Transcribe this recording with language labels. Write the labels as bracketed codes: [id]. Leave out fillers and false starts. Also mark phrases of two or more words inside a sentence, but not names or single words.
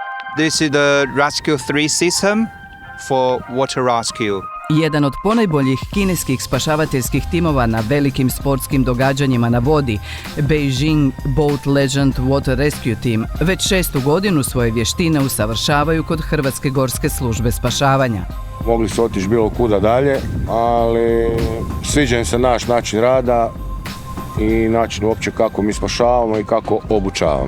[en] This is the Rescue 3 system for water rescue. [hr] Jedan od ponajboljih kineskih spašavateljskih timova na velikim sportskim događanjima na vodi, Beijing Boat Legend Water Rescue Team, već 6. godinu svoje vještine usavršavaju kod Hrvatske gorske službe spašavanja. Mogli su otići bilo kuda dalje, ali sviđa im se naš način rada i način uopće kako mi spašavamo i kako obučavamo.